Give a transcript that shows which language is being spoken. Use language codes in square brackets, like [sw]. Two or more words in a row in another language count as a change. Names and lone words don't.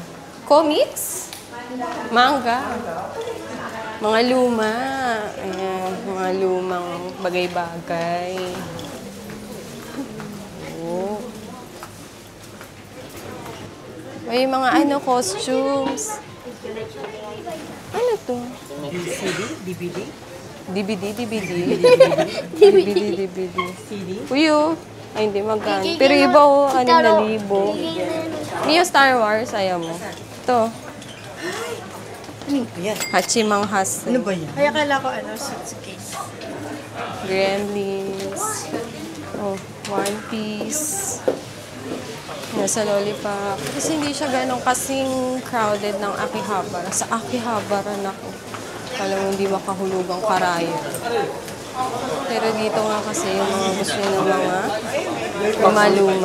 [tl] Comics? Manga? Mga luma. Ayan, mga lumang bagay-bagay. Oh. May mga costumes. Ano to? CD? DVD? DVD. CD? Uyo. Ay, hindi magkano. Pero iba 6,000. Yung Star Wars, ayaw mo. Ito. Ano ba yan? Hachimang Hasen. Ano ba yan? Kaya kala ko suitcase. Gremlins. Oh, One Piece. Nasa Lollipop. Kasi hindi siya ganun kasing crowded ng Akihabara. Sa Akihabara na ko. Kala mo hindi makahulog ang karayo. Pero dito nga kasi yung mga gusto ng mga lumaluma.